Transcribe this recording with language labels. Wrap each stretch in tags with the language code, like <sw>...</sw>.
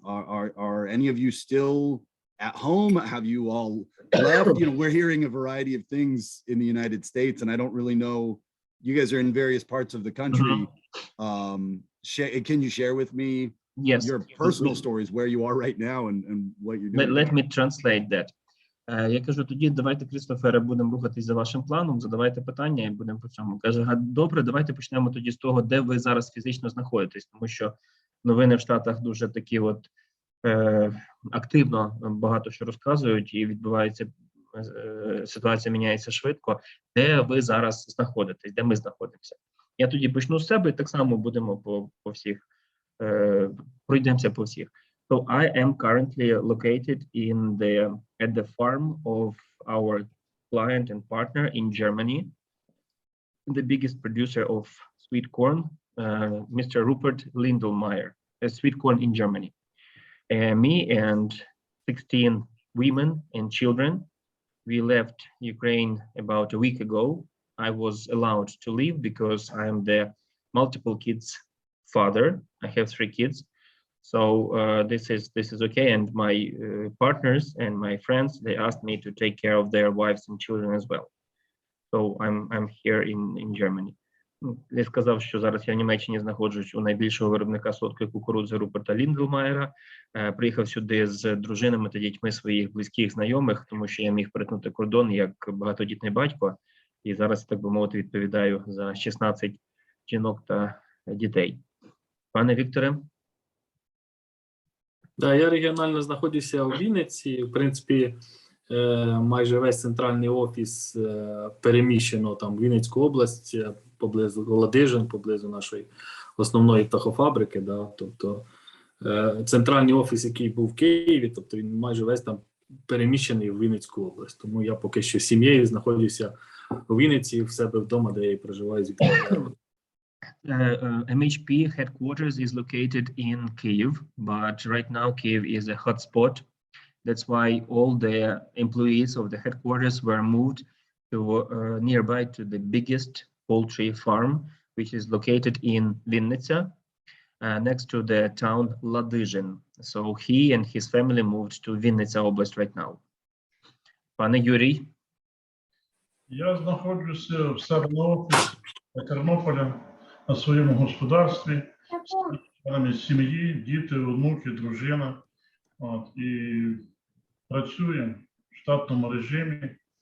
<en>Are any of you still at home? Have you all left? You know, we're hearing a variety of things in the United States, and I don't really know. You guys are in various parts of the country. Can you share with me Yes. your personal stories, where you are right now and what you're doing. Let me translate that.</en> <uk>Я кажу, тоді давайте, Крістофере, будемо рухатись за вашим планом, задавайте питання і будемо по цьому. Каже, добре, давайте почнемо тоді з того, де ви зараз фізично знаходитесь, тому що новини в Штатах дуже такі от активно багато що розказують і відбувається, ситуація міняється швидко. Де ви зараз знаходитесь, де ми знаходимося? Я тоді почну з себе і так само будемо по всіх, пройдемося по всіх.</uk> <en>So I am currently located at the farm of our client and partner in Germany, the biggest producer of sweet corn, Mr. Rupert Lindelmeier, sweet corn in Germany. Me and 16 women and children, we left Ukraine about a week ago. I was allowed to leave because I am the multiple kids father. I have 3 kids. So this is okay, and my partners and my friends, they asked me to take care of their wives and children as well. So I'm here in Germany.</en> <uk>Я сказав, що зараз я в Німеччині знаходжусь у найбільшого виробника солодкої кукурудзи Руперта Ліндлмайера. Приїхав сюди з дружинами та дітьми своїх близьких знайомих, тому що я міг перетнути кордон як багатодітний батько. І зараз, так би мовити, відповідаю за 16 жінок та дітей. Пане Вікторе? Да, я регіонально знаходжуся у Вінниці. В принципі, майже весь центральний офіс переміщено там в Вінницьку область, поблизу Ладижин, поблизу нашої основної птахофабрики. Да, тобто центральний офіс, який був в Києві, тобто він майже весь там переміщений в Вінницьку область. Тому я поки що з сім'єю знаходжуся у Вінниці, в себе вдома, де я і проживаю з Вікторією.</uk> <en>MHP headquarters is located in Kyiv, but right now Kyiv is a hotspot. That's why all the employees of the headquarters were moved to nearby to the biggest poultry farm, which is located in Vinnytsia, next to the town Ladizhin. So he and his family moved to Vinnytsia Oblast right now.</en> <uk>Пане Юрій? Я знаходжуся в себе на офісі Тернополя на своєму господарстві, з членами сім'ї, діти, онуки, дружина. І працюємо в штатному режимі.</uk>